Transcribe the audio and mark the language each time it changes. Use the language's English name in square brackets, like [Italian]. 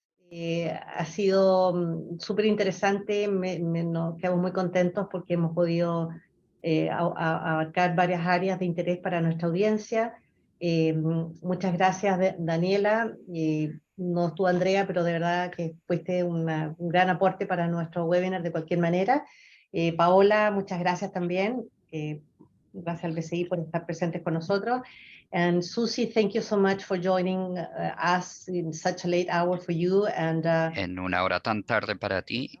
[Spanish] Ha sido súper interesante, nos quedamos muy contentos porque hemos podido abarcar varias áreas de interés para nuestra audiencia. Muchas gracias, Daniela. No tú, Andrea, pero de verdad que fuiste un gran aporte para nuestro webinar de cualquier manera. Paola, muchas gracias también. Gracias al BCI por estar presentes con nosotros. [English] And Susie, thank you so much for joining us in such a late hour for you. And [Spanish] en una hora tan tarde para ti.